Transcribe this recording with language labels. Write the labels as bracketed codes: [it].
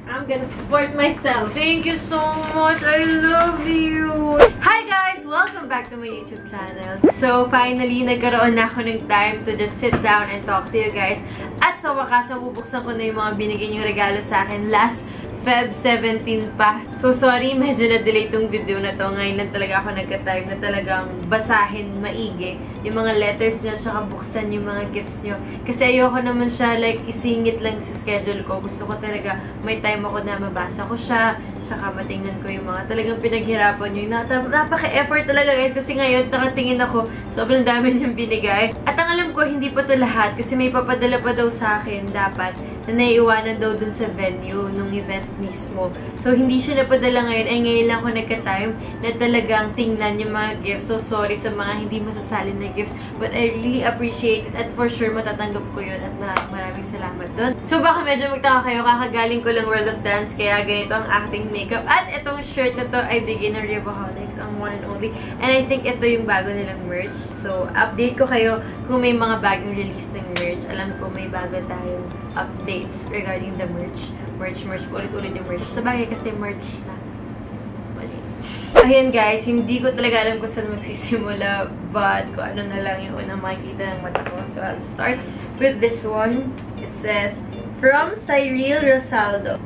[en] I'm gonna support myself. Thank you so much! I love you! Hi guys! Welcome back to my YouTube channel. So, finally, [tl] nagkaroon na ako ng [en] time to just sit down and talk to you guys. [tl] At sa wakas, mabubuksan ko na yung mga binigay niyong regalo sa akin last Feb 17 pa. So, sorry, medyo na-delay tong video na to. Ngayon lang talaga ako nagka-time na talagang basahin maigi yung mga letters nyo, tsaka buksan yung mga gifts nyo. Kasi ayoko naman siya, like, isingit lang sa schedule ko. Gusto ko talaga, may time ako na mabasa ko siya, tsaka matingnan ko yung mga talagang pinaghirapan nyo. Napaka-effort talaga, guys, kasi ngayon, nakatingin ako, sobrang dami niyang binigay. At ang alam ko, hindi pa to lahat, kasi may papadala pa daw sa akin, dapat, na naiiwanan daw dun sa venue, nung event mismo. So, hindi siya napadala ngayon. Ay, ngayon lang ako nagka-time na talagang tingnan yung mga gifts. So, sorry sa mga hindi masasali na gifts. [en] But I really appreciate it. [tl] At for sure, matatanggap ko yun. At maraming salamat dun. So, baka medyo magtaka kayo. Kakagaling ko lang World of Dance. Kaya ganito ang acting makeup. At itong shirt na to ay bigay ng Revoholics. Ang one and only. [en] And I think [tl] ito yung bago nilang merch. So, update ko kayo kung may mga bagong release ng merch. Alam ko may bago tayong updates regarding the merch. Merch. Ulit-ulit yung merch. Sa bagay kasi merch na. Mali. Ayan guys, hindi ko talaga alam kung saan magsisimula. But kung ano na lang yung unang makikita ng mata ko. [en] So I'll start with this one. It says, from Cyril Rosaldo.